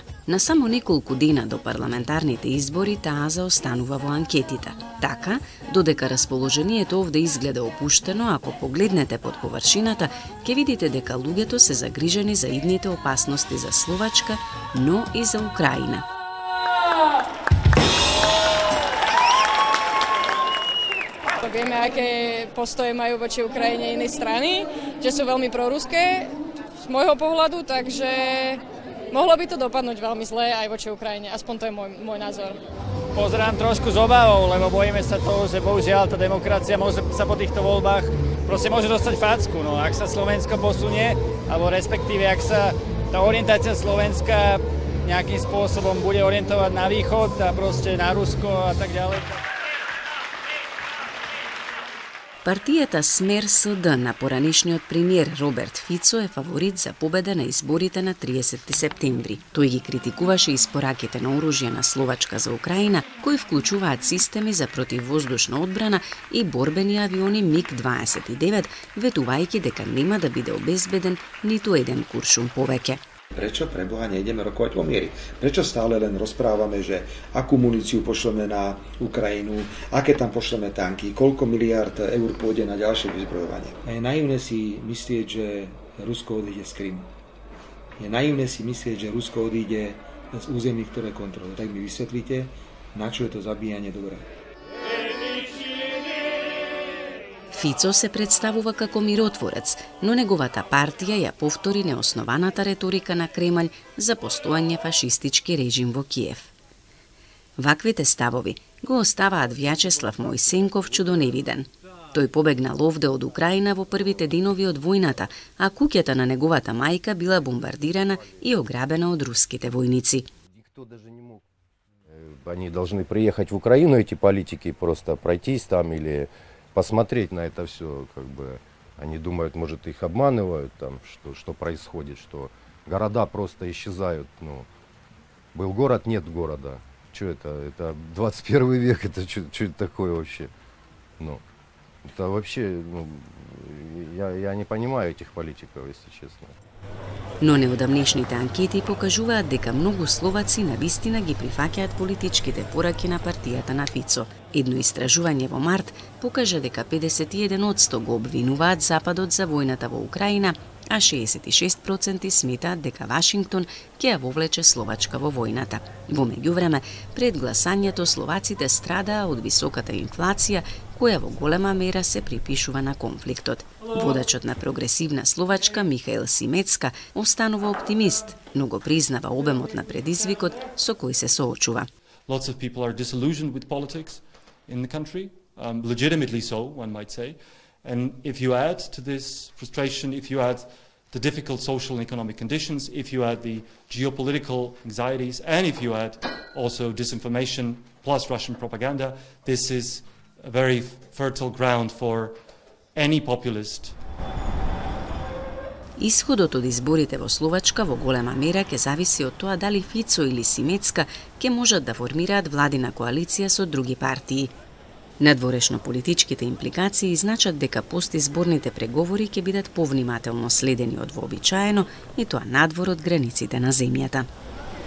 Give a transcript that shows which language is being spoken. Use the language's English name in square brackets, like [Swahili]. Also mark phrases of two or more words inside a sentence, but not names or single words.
[Macedonian] На само неколку дена до парламентарните избори таа заостанува во анкетите. Така, додека расположението овде изгледа опуштено, ако погледнете под површината, ќе видите дека луѓето се загрижени за идните опасности за Словачка, но и за Украина. [Slovak] Vieme, aké postoje majú voči Ukrajine iné strany, že sú veľmi proruské z môjho pohľadu, takže mohlo by to dopadnúť veľmi zle aj voči Ukrajine, aspoň to je môj názor. Pozerám trošku s obavou, lebo bojíme sa toho, že bohužiaľ tá demokracia môže sa po týchto voľbách proste môže dostať facku. No, ak sa Slovensko posunie, alebo respektíve ak sa tá orientácia Slovenska nejakým spôsobom bude orientovať na východ a proste na Rusko a tak ďalej. [Macedonian] Партијата Смер СД на поранешниот премиер Роберт Фицо е фаворит за победа на изборите на 30 септември. Тој ги критикуваше испораките на оружје на Словачка за Украина, кои вклучуваат системи за противвоздушна одбрана и борбени авиони МиГ-29, ветувајќи дека нема да биде обезбеден ниту еден куршум повеќе. [Slovak] Prečo pre Boha nejdeme rokovať o miery? Prečo stále len rozprávame, že akú muníciu pošleme na Ukrajinu, aké tam pošleme tanky, koľko miliard eur pôjde na ďalšie vyzbrojovanie? Je naivné si myslieť, že Rusko odíde z Krymu. Je naivné si myslieť, že Rusko odíde z území, ktoré kontroluje. Tak mi vysvetlíte, na čo je to zabíjanie dobré. [Macedonian] Фицо се представува како миротворец, но неговата партија ја повтори неоснованата реторика на Кремљ за постојање фашистички режим во Киев. Ваквите ставови го оставаат Вјачеслав Мојсенков чудоневиден. Тој побегнал овде од Украина во првите денови од војната, а куќата на неговата мајка била бомбардирана и ограбена од руските војници. [Russian] Они должны приехать в Украину, эти политики, просто пройтись там или посмотреть на это все, как бы они думают, может, их обманывают, там, что происходит, что города просто исчезают. Ну, был город, нет города. Что это? Это 21 век, это что это такое вообще? Ну, это вообще, ну, я не понимаю этих политиков, если честно. [Macedonian] Но неодамнешните анкети покажуваат дека многу словаци навистина ги прифаќаат политичките пораки на партијата на Фицо. Едно истражување во март покажа дека 51% го обвинуваат Западот за војната во Украина, а 66% сметаат дека Вашингтон ќе ја вовлече Словачка во војната. Во меѓувреме, пред гласањето словаците страдаа од високата инфлација, која во голема мера се припишува на конфликтот. Водачот на Прогресивна Словачка Михаил Симецка останува оптимист, но го признава обемот на предизвикот со кој се соочува. [English] Lots of people are disillusioned with politics in the country, legitimately so, one might say. And if you add to this frustration, if you add the difficult social and economic conditions, if you add the geopolitical anxieties, and if you add also disinformation plus Russian propaganda, this is a very fertile ground for any populist. [Macedonian] Исходот од изборите во Словачка во голема мера ќе зависи од тоа дали Фицо или Симецка ќе можат да формираат владина коалиција со други партии. Надворешно политичките импликации значат дека постизборните преговори ќе бидат повнимателно следени од вообичаено и тоа надвор од границите на земјата.